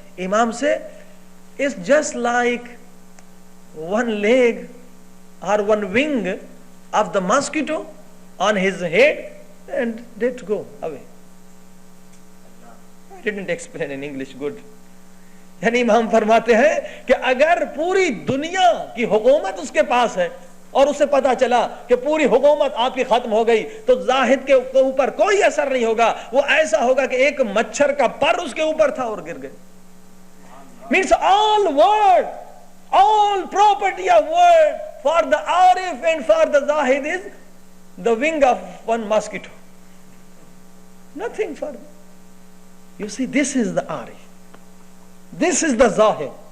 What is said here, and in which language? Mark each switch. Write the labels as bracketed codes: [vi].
[en] Imam say, it's just like one leg or one wing of the mosquito on his head, and let go away. I didn't explain in English good. [hi] यानी इमाम फरमाते हैं कि अगर पूरी दुनिया की हुकूमत उसके पास है और उसे पता चला कि पूरी हुकूमत आपकी खत्म हो गई, तो जाहिद के ऊपर कोई असर नहीं होगा. वो ऐसा होगा कि एक मच्छर का पर उसके ऊपर था और गिर गए. [en] Means all world, all property of world for the Arif and for the Zahid is the wing of one mosquito. Nothing for them. You see, this is the Arif. This is the Zahid.